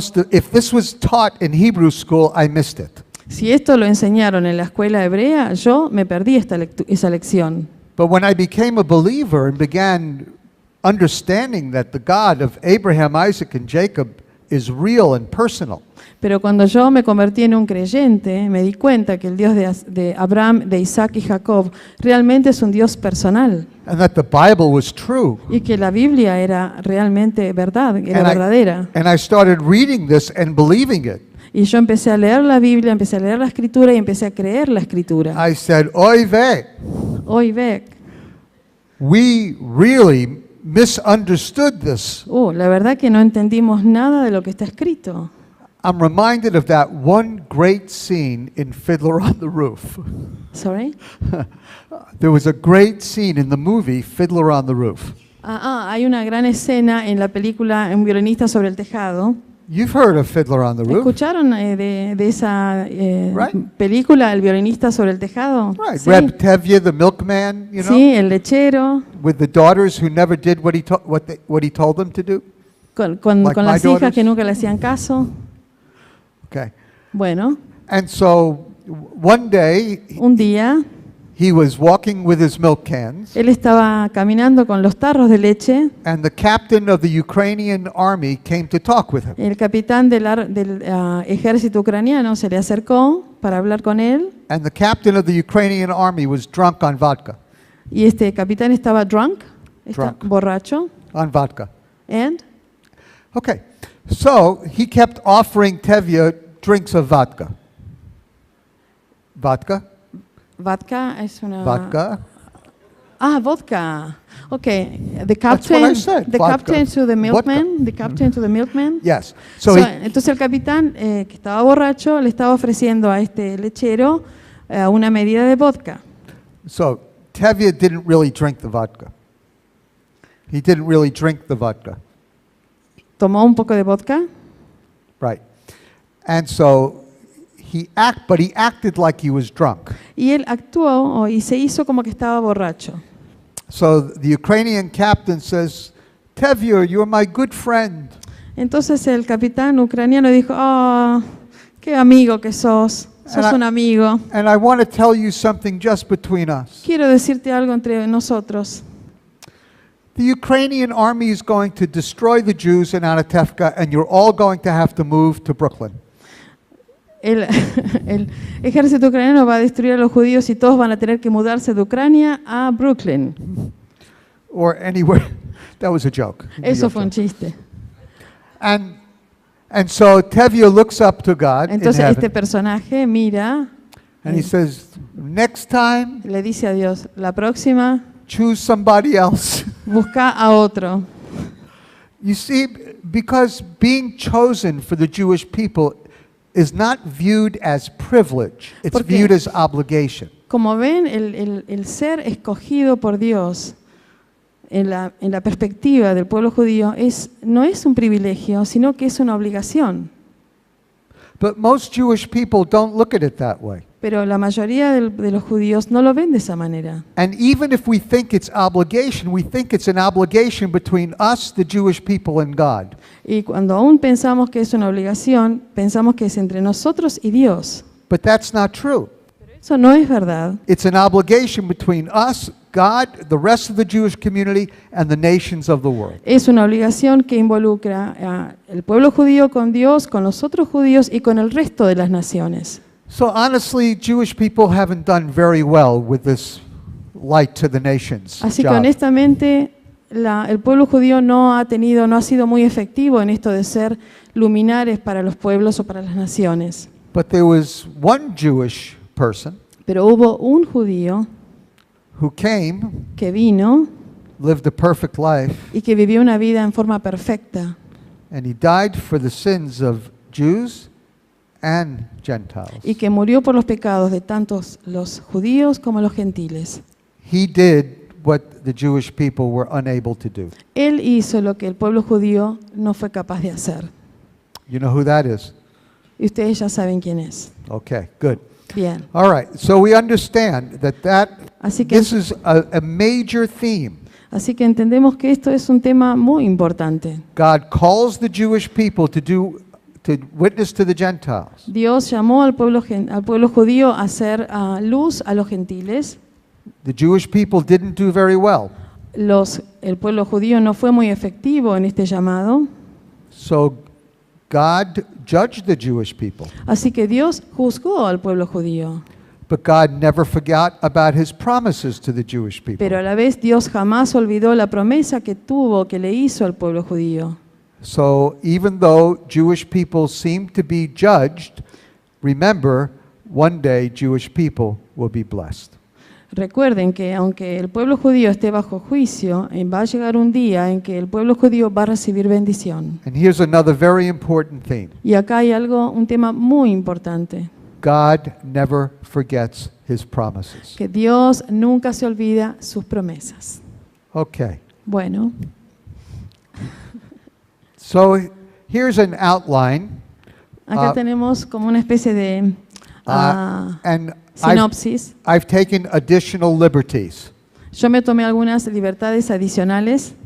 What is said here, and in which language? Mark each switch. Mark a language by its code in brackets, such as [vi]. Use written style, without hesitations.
[en] If this was taught in Hebrew school, I missed it. [es] Si esto lo enseñaron en la escuela hebrea, yo me perdí esa lección. [en] But when I became a believer and began understanding that the God of Abraham, Isaac, and Jacob is real and personal, [es] Pero cuando yo me convertí en un creyente, me di cuenta que el Dios de Abraham, de Isaac y Jacob realmente es un Dios personal. [en] and that the Bible was true, [es] Y que la Biblia era realmente verdad, era verdadera. [en] and I started reading this and believing it, [es] Y yo empecé a leer la Biblia, empecé a leer la Escritura y empecé a creer la Escritura. [en] I said, oy vey, [es] Hoy ve, [en] we really misunderstood this. [es] la verdad que no entendimos nada de lo que está escrito. [en] I'm reminded of that one great scene in Fiddler on the Roof. Sorry. There was a great scene in the movie Fiddler on the Roof. [es] Hay una gran escena en la película Un violinista sobre el tejado. [en] You've heard of Fiddler on the Roof? [es] ¿Escucharon de esa [en] Right. [es] película, El violinista sobre el tejado? [en] Right. [es] Sí. [en] Reb Tevye, the milkman, you know, [es] Sí, el lechero, [en] with the daughters who never did what he told them to do. [es] con [en] Like [es] las [en] my [es] hijas [en] daughters. [es] que nunca le hacían caso. [en] Okay. [es] Bueno, [en] And so one day [es] un día [en] he was walking with his milk cans, [es] él estaba caminando con los tarros de leche. [en] and the captain of the Ukrainian army came to talk with him. [es] El capitán del ejército ucraniano se le acercó para hablar con él [en] And the captain of the Ukrainian army was drunk on vodka. [es] y este capitán estaba [en] Drunk. [es] borracho. [en] On vodka. And Okay. So he kept offering Tevye drinks of vodka. Vodka? [es] vodka es una... [en] Vodka? Vodka. Okay, the That's what I captain, said, the vodka. captain to the milkman, Vodka. the captain to the milkman. Yes. So [es] Entonces el capitán que estaba borracho le estaba ofreciendo a este lechero una medida de vodka. [en] so Tevye didn't really drink the vodka. He didn't really drink the vodka. [es] Tomó un poco de vodka [en] Right. And so he acted like he was drunk. [es] y él actuó y se hizo como que estaba borracho. [en] So the Ukrainian captain says, Tevye, you're my good friend. [es] Entonces el capitán ucraniano dijo, qué amigo que sos un amigo. [en] And I want to tell you something just between us. [es] Quiero decirte algo entre nosotros. [en] The Ukrainian army is going to destroy the Jews in Anatevka, and you're all going to have to move to Brooklyn. [es] El ejército ucraniano va a destruir a los judíos y todos van a tener que mudarse de Ucrania a Brooklyn. [en] Or anywhere. That was a joke. [es] Eso fue un chiste. [en] And so Tevye looks up to God in [es] Entonces este [en] heaven, [es] personaje mira, [en] and he says, next time, [es] le dice a Dios, la próxima [en] choose somebody else. [es] busca a otro. [en] You see, because being chosen for the Jewish people is not viewed as privilege, it's [es] Porque- [en] viewed as obligation. [es] Como ven, el ser escogido por Dios en la perspectiva del pueblo judío no es un privilegio, sino que es una obligación. [en] But most Jewish people don't look at it that way. [es] Pero la mayoría de los judíos no lo ven de esa manera. [en] And even if we think it's obligation, we think it's an obligation between us, the Jewish people, and God. [es] Y cuando aún pensamos que es una obligación, pensamos que es entre nosotros y Dios. [en] But that's not true. [es] Eso no es verdad. [en] It's an obligation between us, God, the rest of the Jewish community, and the nations of the world. [es] Es una obligación que involucra al pueblo judío con Dios, con los otros judíos y con el resto de las naciones. [en] So honestly, Jewish people haven't done very well with this light to the nations [es] Así que [en] job. [es] honestamente, el pueblo judío no ha sido muy efectivo en esto de ser luminares para los pueblos o para las naciones. [en] But there was one Jewish person [es] Pero hubo un judío [en] who came, [es] que vino [en] lived a perfect life, [es] y que vivió una vida en forma perfecta [en] and he died for the sins of Jews and Gentiles. [es] y que murió por los pecados de tantos los judíos como los gentiles. [en] He did what the Jewish people were unable to do. [es] Él hizo lo que el pueblo judío no fue capaz de hacer. [en] You know who that is? [es] Y ustedes ya saben quién es. [en] Okay, good. [es] Bien. [en] All right, so we understand that [es] Así que, [en] this is a major theme. [es] así que entendemos que esto es un tema muy importante. [en] God calls the Jewish people to witness to the Gentiles. [es] Dios llamó al pueblo judío a hacer luz a los gentiles. [en] The Jewish people didn't do very well. [es] El pueblo judío no fue muy efectivo en este llamado. [en] So God judged the Jewish people. [es] Así que Dios juzgó al pueblo judío. [en] But God never forgot about his promises to the Jewish people. [es] Pero a la vez Dios jamás olvidó la promesa que le hizo al pueblo judío. [en] So even though Jewish people seem to be judged, remember, one day Jewish people will be blessed. [es] Recuerden que aunque el pueblo judío esté bajo juicio, va a llegar un día en que el pueblo judío va a recibir bendición. [en] And here's another very important thing. [es] Y acá hay un tema muy importante, [en] God never forgets his promises. [es] que Dios nunca se olvida sus promesas. [en] Okay. [es] Bueno, [en] So here's an outline. [es] acá tenemos como una especie de [en] And [es] sinopsis. [en] I've taken additional liberties [es] Yo me tomé algunas libertades adicionales